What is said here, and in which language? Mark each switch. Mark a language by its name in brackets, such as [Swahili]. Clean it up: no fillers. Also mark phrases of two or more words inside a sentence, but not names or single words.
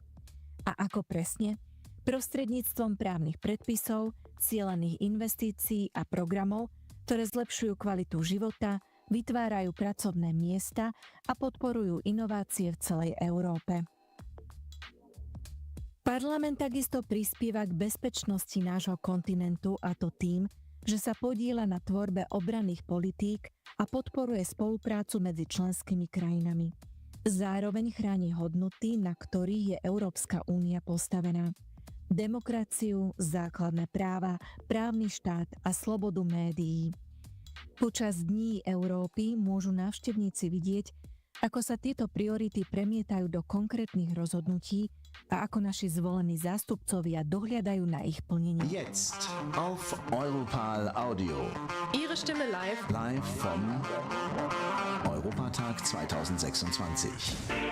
[Slovak] A ako presne? Prostredníctvom právnych predpisov, cielených investícií a programov, ktoré zlepšujú kvalitu života, vytvárajú pracovné miesta a podporujú inovácie v celej Európe. Parlament takisto prispieva k bezpečnosti nášho kontinentu, a to tým, že sa podieľa na tvorbe obranných politík a podporuje spoluprácu medzi členskými krajinami. Zároveň chráni hodnoty, na ktorých je Európska únia postavená. Demokraciu, základné práva, právny štát a slobodu médií. Počas Dní Európy môžu návštevníci vidieť, ako sa tieto priority premietajú do konkrétnych rozhodnutí a ako naši zvolení zástupcovia dohliadajú na ich plnenie. [German] Jetzt auf Europarl Audio. Ihre Stimme live. Live vom Europatag 2026.